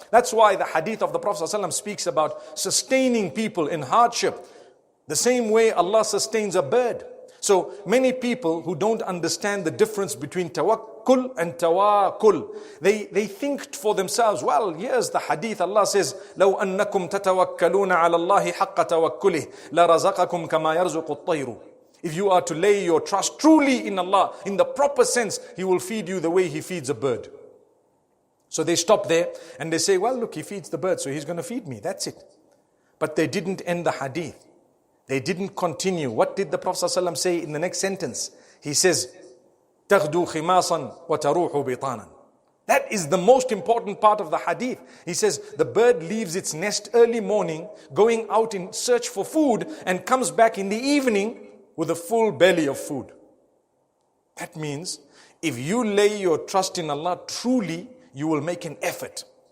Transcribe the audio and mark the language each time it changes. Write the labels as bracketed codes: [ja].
[en] That's why the hadith of the Prophet ﷺ speaks about sustaining people in hardship. The same way Allah sustains a bird. So many people who don't understand the difference between tawakkul and tawakkul, they think for themselves, well, here's the hadith. Allah says, [ar] لَوْ أَنَّكُمْ تَتَوَكَّلُونَ عَلَى اللَّهِ حَقَّ تَوَكُّلِهِ لَرَزَقَكُمْ كَمَا يَرْزُقُ الطَّيْرُ. [en] If you are to lay your trust truly in Allah, in the proper sense, He will feed you the way He feeds a bird. So they stop there and they say, well, look, He feeds the bird, so He's going to feed me. That's it. But they didn't end the hadith. They didn't continue. What did the Prophet ﷺ say in the next sentence? He says, [ar] تَغْدُو خِمَاصًا وَتَرُوحُ بِطَانًا. [en] That is the most important part of the hadith. He says, the bird leaves its nest early morning, going out in search for food, and comes back in the evening with a full belly of food. That means, if you lay your trust in Allah truly, you will make an effort.